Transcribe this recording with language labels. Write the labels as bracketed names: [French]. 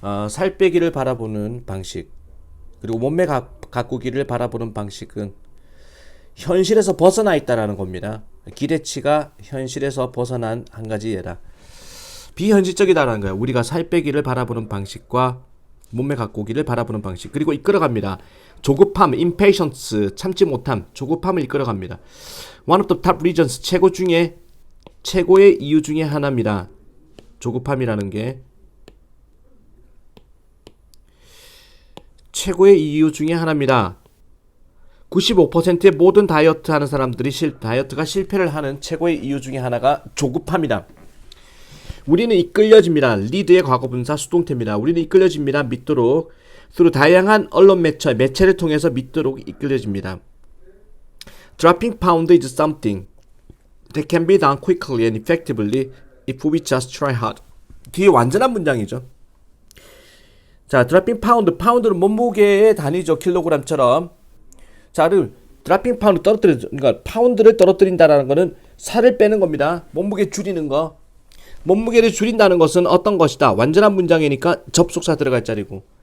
[Korean] 살 빼기를 바라보는 방식 그리고 몸매 가꾸기를 바라보는 방식은 현실에서 벗어나 있다라는 겁니다. 기대치가 현실에서 벗어난 한 가지 예라. 비현실적이다라는 거예요. 우리가 살 빼기를 바라보는 방식과 몸매 가꾸기를 바라보는 방식 그리고 이끌어갑니다. 조급함, impatience, 참지 못함, 조급함을 이끌어갑니다. [English] One of the top reasons, [Korean] 최고의 이유 중에 하나입니다. 조급함이라는 게 최고의 이유 중에 하나입니다. 95%의 모든 다이어트 하는 사람들이 다이어트가 실패를 하는 최고의 이유 중에 하나가 조급함이다. 우리는 이끌려집니다. 리드의 과거분사 수동태입니다. 우리는 이끌려집니다. 믿도록 서로 다양한 언론 매체를 통해서 믿도록 이끌려집니다. [English] Dropping pound is something that can be done quickly and effectively if we just try hard. [Korean] 뒤에 완전한 문장이죠. 자, dropping pound, 파운드는 몸무게의 단위죠. 킬로그램처럼. 자, dropping pound 그러니까 파운드를 떨어뜨린다라는 것은 살을 빼는 겁니다. 몸무게 줄이는 거. 몸무게를 줄인다는 것은 어떤 것이다. 완전한 문장이니까 접속사 들어갈 자리고.